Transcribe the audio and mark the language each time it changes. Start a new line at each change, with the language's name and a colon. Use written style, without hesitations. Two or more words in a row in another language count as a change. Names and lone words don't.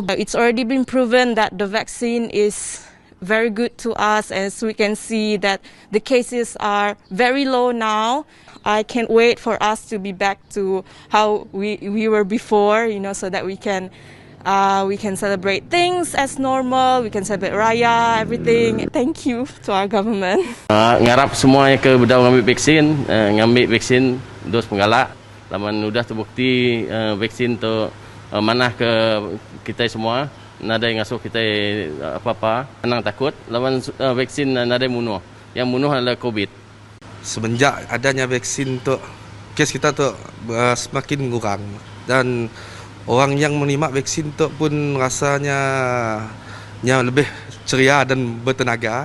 English: It's already been proven that the vaccine is very good to us, as we can see that the cases are very low now. I can't wait for us to be back to how we were before, so that we can We can celebrate things as normal. We can celebrate Raya, everything. Thank you to our government.
Iban: Ngarap semuanya ke bedau ngambil vaksin dos penggalak. Laman udah terbukti vaksin tu manah ke kita semua. Nada yang ngasuh kita apa-apa, tenang takut. Lawan vaksin nada yang munuh. Yang munuh adalah COVID.
Malay: Semenjak adanya vaksin tu, kes kita tu semakin mengurang dan orang yang menerima vaksin tu pun rasanya lebih ceria dan bertenaga.